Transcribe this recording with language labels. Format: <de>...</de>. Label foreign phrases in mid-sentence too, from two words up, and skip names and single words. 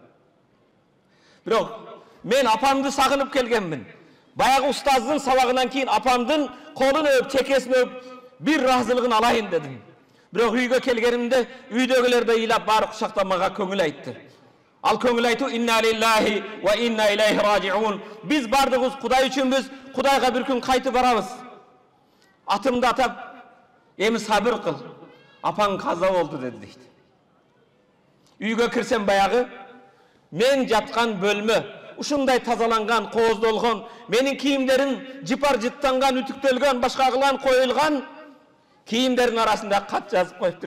<ky>Бирок мен апамды сагынып келгенмин. Баягы устаздын сабагынан кийин апамдын колун өп, чекесин өп, бир ыраазылыгын алайын дедим. Бирок үйгө келгенимде үйдөгүлөр да ыйлап баары кучактап мага көңүл айтты. Ал көңүл айтуу</ky> <ar>إنا لله وإنا إليه راجعون.</ar> <ky>Биз бардыгыбыз Кудай үчүнбүз, Кудайга бир күн кайтып барабыз. Атымды атап, эми сабыр кыл. Апаң каза болду деди дейт. Үйгө кирсем баягы мен жаткан бөлмө ушундай тазаланган, кооздолгон, менин кийимдерим жыпар жыттанган, үтүктөлгөн, башка кылган, коюлган кийимдердин арасында кат жазып коюптур.</ky>